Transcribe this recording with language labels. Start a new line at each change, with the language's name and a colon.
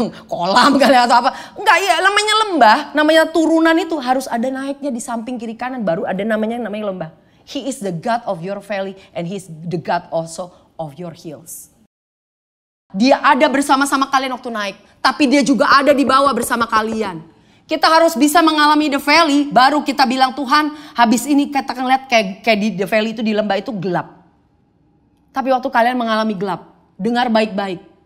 Indonesian: Kolam kali atau apa. Enggak, ya namanya lembah, namanya turunan itu harus ada naiknya di samping kiri kanan. Baru ada namanya lembah.
English: He is the God of your valley and he is the God also of your hills.
Indonesian: Dia ada bersama-sama kalian waktu naik. Tapi dia juga ada di bawah bersama kalian. Kita harus bisa mengalami the valley, baru kita bilang Tuhan habis ini katakan lihat kayak di the valley itu di lembah itu gelap. Tapi waktu kalian mengalami gelap, dengar baik-baik.